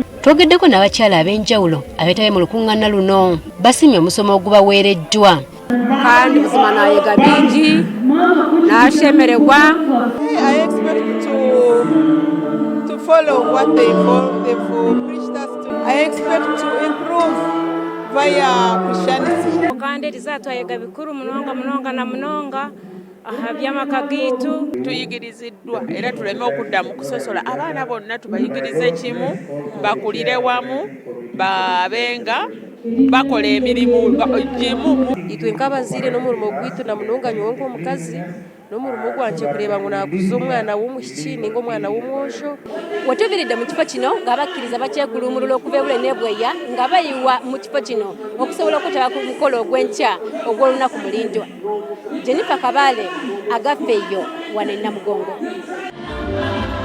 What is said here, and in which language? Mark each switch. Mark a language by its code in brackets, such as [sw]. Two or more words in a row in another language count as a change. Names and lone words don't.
[lg] Twogeddeko n'abakyala ab'enjawulo abeetabye mu lukuŋŋaana luno basimye omusomo ogubaweereddwa. [nyn] Kandi buzima nayiga bingi n'ashemererwa. [en] I expect to follow what they've preached us to. I expect to improve via Christianity. [nyn] Kandi tizatwayiga bikuru munonga na munonga by'amaka gitu [lg] tuyigiriziddwa era tuleme okudda mu kusosola. Abaana bonna tubayigirize kimu bakulire wamu babenga bakola emirimu gimu. [nyn] Itwe nk'abazaire n'omurimo gwitu na munonga nyongo omukazi n'omurimo gwanje kureba ngo nakuza omwana w'omuhiki ninga omwana w'omwojo. [lg] Watuviridde mu kifo kino ng'abakkiriza bakyekulumulula okuva ebule n'ebweya nga bayiwa mu kifo kino okusobola okutaba ku mukolo ogw'enkya ogw'olunaku mulindwa. Jennifer Kabale agaffe eyo wano e Namugongo.